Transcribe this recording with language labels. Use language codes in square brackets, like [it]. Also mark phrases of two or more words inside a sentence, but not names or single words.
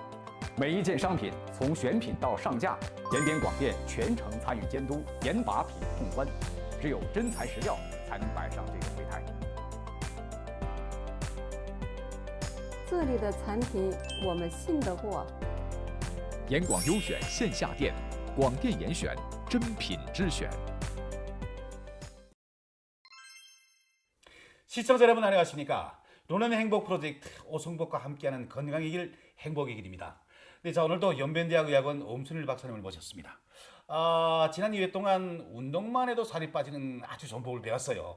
[zh] 每一件商品从选品到上架，延边广电全程参与监督，严把品控关。只有真材实料，才能摆上这个柜台。这里的产品我们信得过。延广优选线下店，广电严选，真品之选。 [ko] 시청자 여러분 안녕하십니까? 론런의 행복 프로젝트 오승복과 함께하는 건강의 길 행복의 길입니다. 네, 자 오늘도 연변대학의학원 엄순일 박사님을 모셨습니다. 지난 2회 동안 운동만 해도 살이 빠지는 아주 좋은 법을 배웠어요.